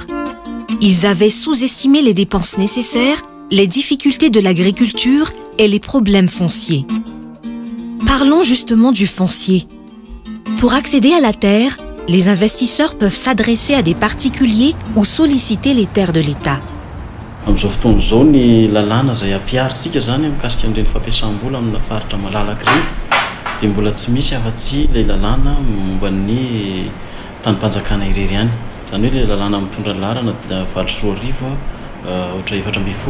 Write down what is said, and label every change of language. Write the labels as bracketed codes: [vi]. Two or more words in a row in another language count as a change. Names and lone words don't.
[fr] Ils avaient sous-estimé les dépenses nécessaires, les difficultés de l'agriculture et les problèmes fonciers. Parlons justement du foncier. Pour accéder à la terre, les investisseurs peuvent s'adresser à des particuliers ou solliciter les terres de l'État. [mg] Amin'izao fotoana izao ny lalàna izay ampiarisika zany mikasika amin'ireny fampiasam-bola amina faritra malalaka ireny dia mbola tsy misy afa-tsy ilay lalàna momba ny tany-panjakana irery ihany. Zany hoe ilay lalàna mitondra ny laharana valosoa arivo ohatra 420.